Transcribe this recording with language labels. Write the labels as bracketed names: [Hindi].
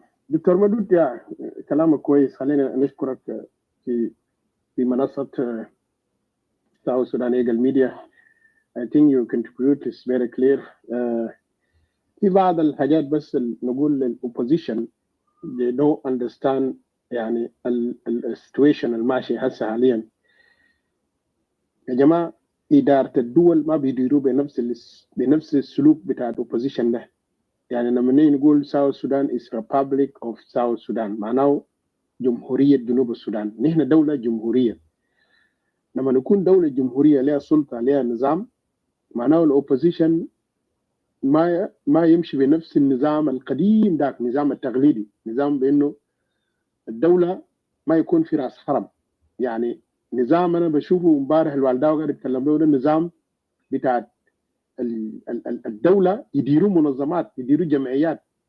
[Arabic] دكتور مدود يا كلامك كويس. خلينا نشكرك في منصة South Sudan Eagle Media. [English] I think your contribute is very clear. [Arabic] في بعض الحاجات بس نقول للopposition [English] they don't understand [Arabic] يعني السيتويشن الماشي هسه حاليا. يا جماعة إدارة الدول ما بيديروا بنفس السلوك بتاع الopposition ده. يعني لما نقول [English] South Sudan is Republic of South Sudan [Arabic] معناه جمهورية جنوب السودان. نحن دولة جمهورية. لما نكون دولة جمهورية لها سلطة لها نظام معناه الأوبوزيشن ما يمشي بنفس النظام القديم ذاك نظام التقليدي. نظام بأنه الدولة ما يكون في رأس حرب. يعني نظام أنا بشوفه امبارح الوالدة وقاعد يتكلم له النظام بتاع الدولة يديروا منظمات يديروا جمعيات.